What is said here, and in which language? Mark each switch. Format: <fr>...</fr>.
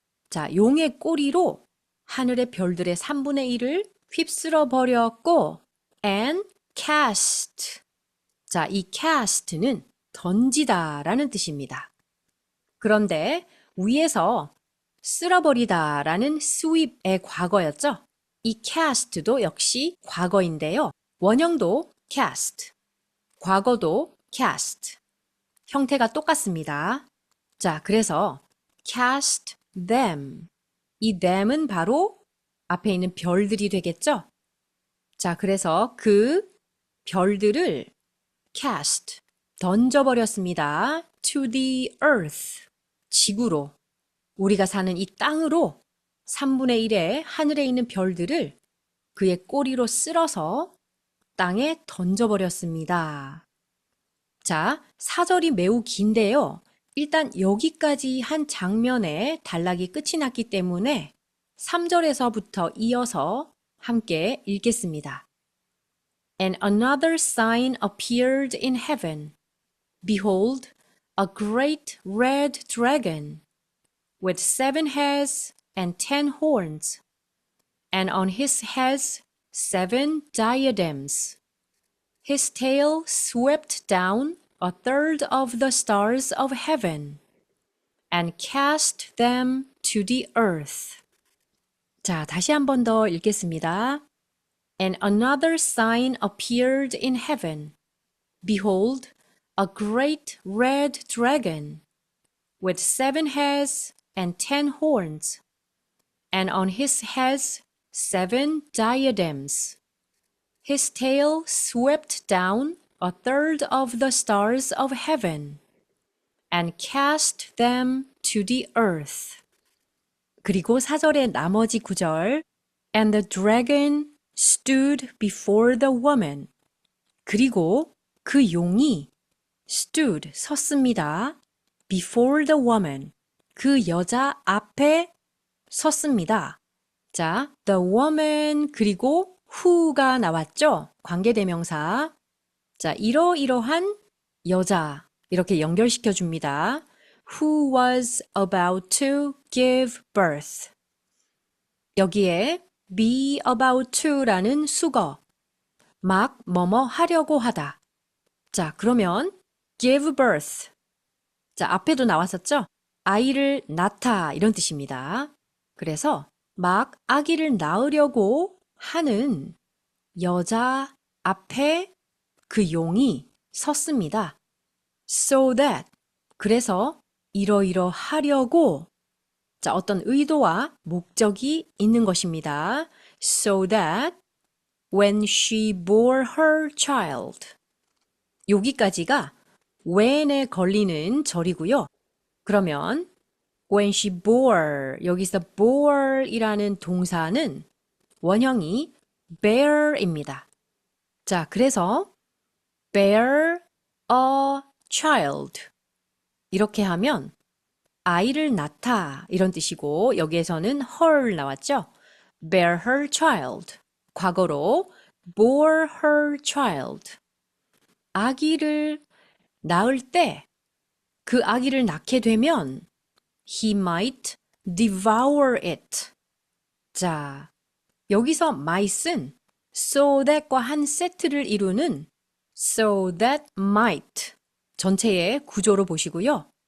<ko>자, 용의 꼬리로 하늘의 별들의 3분의 1을 휩쓸어 버렸고</ko> <en>and cast.</en> <ko>자, 이 cast는 던지다라는 뜻입니다. 그런데 위에서 쓸어버리다라는 sweep의 과거였죠. 이 cast도 역시 과거인데요. 원형도 cast, 과거도 cast. 형태가 똑같습니다. 자, 그래서</ko> <en>cast them.</en> <ko>이 them은 바로 앞에 있는 별들이 되겠죠? 자, 그래서 그 별들을 cast, 던져버렸습니다.</ko> <en>to the earth,</en> <ko>지구로. 우리가 사는 이 땅으로 3분의 1의 하늘에 있는 별들을 그의 꼬리로 쓸어서 땅에 던져버렸습니다. 자, 4절이 매우 긴데요. 일단 여기까지 한 장면에 단락이 끝이 났기 때문에 3절에서부터 이어서 함께 읽겠습니다.</ko> <en>And another sign appeared in heaven. Behold, a great red dragon with 7 heads and 10 horns, and on his heads 7 diadems. His tail swept down a third of the stars of heaven and cast them to the earth.</en> <ko>자, 다시 한 번 더 읽겠습니다.</ko> <en>And another sign appeared in heaven. Behold, a great red dragon with 7 heads and 10 horns, and on his heads 7 diadems. His tail swept down a third of the stars of heaven and cast them to the earth.</en> <ko>그리고 4절의 나머지 구절</ko> <en>And the dragon stood before the woman.</en> <ko>그리고 그 용이 stood, 섰습니다.</ko> <en>Before the woman,</en> <ko>그 여자 앞에 섰습니다. 자, the woman 그리고 who가 나왔죠? 관계대명사. 자, 이러이러한 여자 이렇게 연결시켜 줍니다.</ko> <en>Who was about to give birth.</en> <ko>여기에 be about to라는 수거. 막 뭐뭐 하려고 하다. 자, 그러면</ko> <en>give birth.</en> <ko>자, 앞에도 나왔었죠? 아이를 낳다 이런 뜻입니다. 그래서 막 아기를 낳으려고 하는 여자 앞에 그 용이 섰습니다.</ko> <en>So that.</en> <ko>그래서 이러이러하려고 자, 어떤 의도와 목적이 있는 것입니다.</ko> <en>So that when she bore her child.</en> <ko>여기까지가 when에 걸리는 절이고요. 그러면</ko> <en>when she bore,</en> <ko>여기서 bore이라는 동사는 원형이 bear입니다. 자, 그래서</ko> <en>bear a child</en> <ko>이렇게 하면 아이를 낳다 이런 뜻이고 여기에서는 her 나왔죠?</ko> <en>bear her child.</en> <ko>과거로</ko> <en>bore her child.</en> <ko>아기를 낳을 때 그 아기를 낳게 되면</ko> <en>he might devour it.</en> <ko>자, 여기서 might은 so that과 한 세트를 이루는 so that might 전체의 구조로 보시고요.</ko>